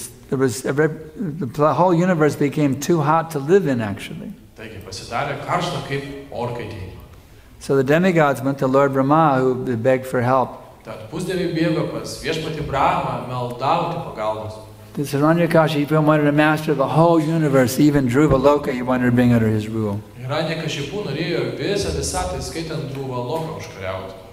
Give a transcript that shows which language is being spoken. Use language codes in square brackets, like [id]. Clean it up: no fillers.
[en] The whole universe became too hot to live in, actually. [lt] Taigi pasidarė karšta kaip orkaitėje. [en] So the demigods went to Lord Brahma, who begged for help. [lt] Tad pusdieviai bėgo pas viešpatį Brahmą maldauti pagalbos. [en] This Hiranyakashipu wanted to master the whole universe, even Dhruvaloka he wanted to bring under his rule. [lt] Hiranyakashipu norėjo visą visatą, skaitant Dhruvaloką, užkariauti.